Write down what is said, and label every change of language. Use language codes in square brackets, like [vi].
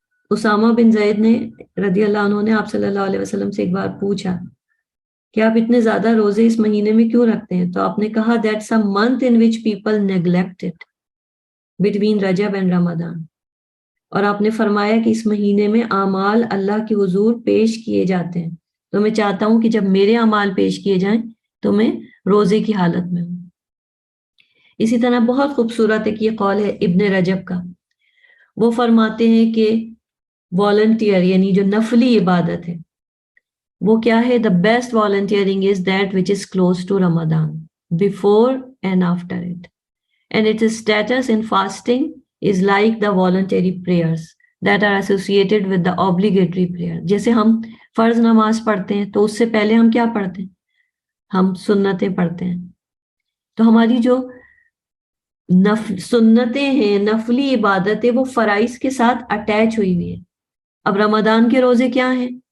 [ur] اسامہ بن زید نے رضی اللہ عنہ نے آپ صلی اللہ علیہ وسلم سے ایک بار پوچھا کہ آپ اتنے زیادہ روزے اس مہینے میں کیوں رکھتے ہیں؟ تو آپ نے کہا [en] that's a month in which people neglect it between [ur] Recep and رمضان. اور آپ نے فرمایا کہ اس مہینے میں اعمال اللہ کے حضور پیش کیے جاتے ہیں، تو میں چاہتا ہوں کہ جب میرے اعمال پیش کیے جائیں تو میں روزے کی حالت میں ہوں. اسی طرح بہت خوبصورت ایک یہ قول ہے ابن رجب کا. وہ فرماتے ہیں کہ والنٹیئر یعنی جو نفلی عبادت ہے وہ کیا ہے؟ [en] the best volunteering is that which is close to Ramadan, before and after it. And its status in fasting is like the voluntary prayers that are associated with the obligatory prayer. [ur] جیسے ہم فرض نماز پڑھتے ہیں تو اس سے پہلے ہم کیا پڑھتے ہیں؟ ہم سنتیں پڑھتے ہیں. تو ہماری جو سنتیں ہیں، نفلی عبادتیں، وہ فرائض کے ساتھ اٹیچ ہوئی ہوئی ہیں. اب رمضان کے روزے کیا ہیں؟